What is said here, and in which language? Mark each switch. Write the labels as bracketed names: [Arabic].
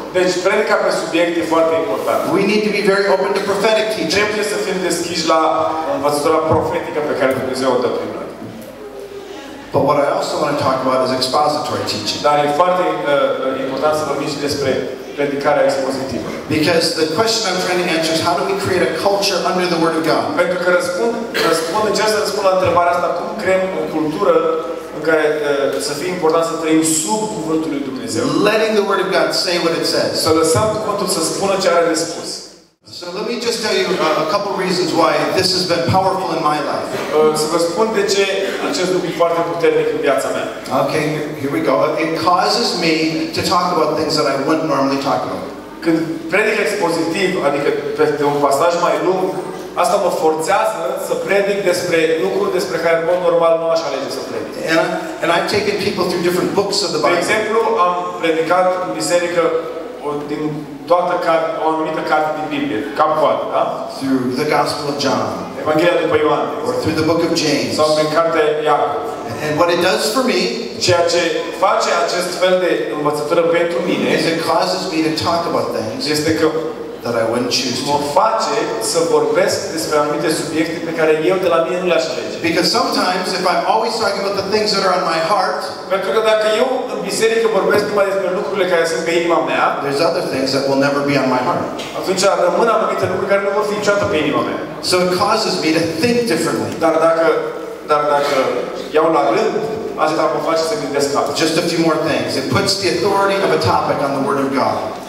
[Romanian] Deci, predica pe subiect e foarte important. [English] We need to be very open to prophetic teaching. [Romanian] Trebuie să fim deschiși la învățătura profetică pe care Dumnezeu o dă prin noi. [English] But what I also want to talk about is expository teaching. [Romanian] Dar e foarte important să vorbim și despre predicarea expozitivă. [English] Because the question I'm trying to answer is how do we create a culture under the Word of God? [Romanian] Pentru că încerc să răspund la întrebarea asta, cum creăm o cultură în care să fie important să trăim sub cuvântul lui Dumnezeu. [English] Letting the Word of God say what it says. [Romanian] Să lăsăm cuvântul să spună ce are de spus. [English] So let me just tell you a couple reasons why this has been powerful in my life. [Romanian] Să vă spun de ce acest lucru e foarte puternic în viața mea. [English] Okay, here we go. It causes me to talk about things that I wouldn't normally talk about. [Romanian] Când predic expozitiv, adică pe un pasaj mai lung, asta mă forțează să predic despre lucruri despre care în mod normal nu aș alege să predic. [English] And I've taken people through different books of the [Romanian] De [English] Bible. [Romanian] exemplu, am predicat în biserică din o anumită carte din Biblie, cam poate, da? [English] Through the Gospel of John. [Romanian] Evanghelia după Ioan. [English] Or through the book of James. [Romanian] Sau prin cartea Iacov. [English] And what it does for me [Romanian] ceea ce face acest fel de învățătură pentru mine [English] is it causes me to talk about things [Romanian] este că [English] that I wouldn't choose to. [Romanian] mă face să vorbesc despre anumite subiecte pe care eu de la mine nu le-aș alege. [English] Because sometimes if I'm always talking about the things that are on my heart, [Romanian] pentru că dacă eu în biserică vorbesc numai despre lucrurile care sunt pe inima mea, [English] there's other things that will never be on my heart. [Romanian] Atunci rămân anumite lucruri care nu vor fi niciodată pe inima mea. [English] So it causes me to think differently. [Romanian] Dar dacă iau la rând, asta mă face să gândesc altfel. [English] Just a few more things. It puts the authority of a topic on the Word of God.